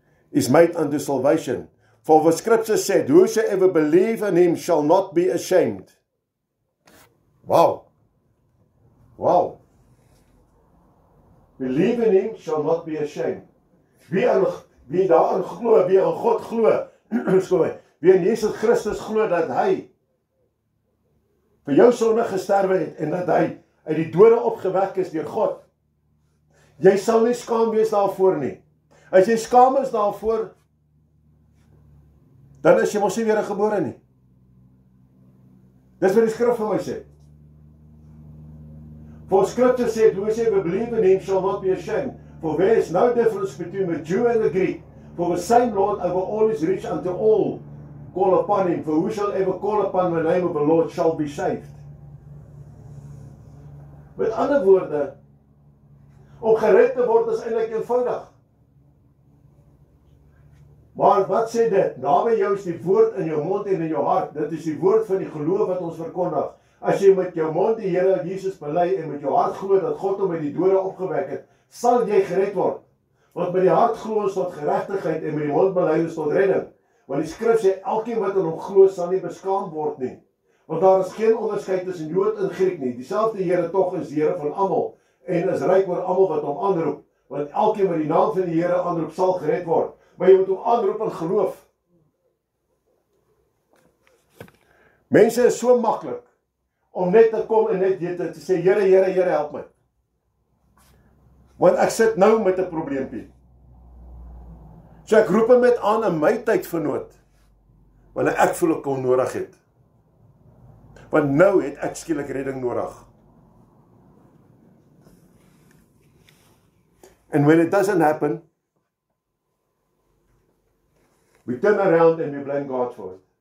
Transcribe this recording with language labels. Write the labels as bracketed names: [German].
[English] Is made unto salvation. For the scripture said, whosoever believe in him shall not be ashamed. Wow. Wow. Believe in him shall not be ashamed. [Afrikaans] Wie daarin glo, wie in God glo, wie in Jesus Christus glo dat hy vir jou sonde gesterwe het en dat hy uit die dode opgewek is deur God. Jy sal nie skaam wees daarvoor nie. As jy skaam is daarvoor, dan is jy mos nie weer gebore nie. Dis wat die skrif vir my sê. [English] For scripture said, whosoever believe in him shall not be ashamed. For there is no difference between the Jew and the Greek. For the same Lord over all is rich unto all call upon him. For who shall ever call upon the name of the Lord shall be saved. [Afrikaans] Met ander woorde, Om gered te word is eintlik eenvoudig. Maar wat sê dit? Naby jou is die woord in jou mond en in jou hart. Dit is die woord van die geloof wat ons verkondig. As jy met jou mond die Here Jesus bely en met jou hart glo dat God hom uit die dode opgewek het, sal jy gered word. Want met die hart glo ons tot geregtigheid en met die mond bely ons tot redding. Want die skrif sê elkeen wat in hom glo sal nie beskaam word nie. Want daar is geen onderskeid tussen Jood en Griek nie. Dieselfde Here tog is die Here van almal en is ryk oor almal wat hom aanroep. Want elkeen wat die naam van die Here aanroep sal gered word. Maar jy moet hom aanroep in geloof. Mense is so maklik om net te kom en net te sê, Here, Here, Here, help my. Want ek sit nou met 'n probleempie. So ek roep hom met aan in my tyd van nood, wanneer ek voel ek hom nodig het. Want nou het ek skielik redding nodig. [English] And when it doesn't happen, we turn around and we blame God for it.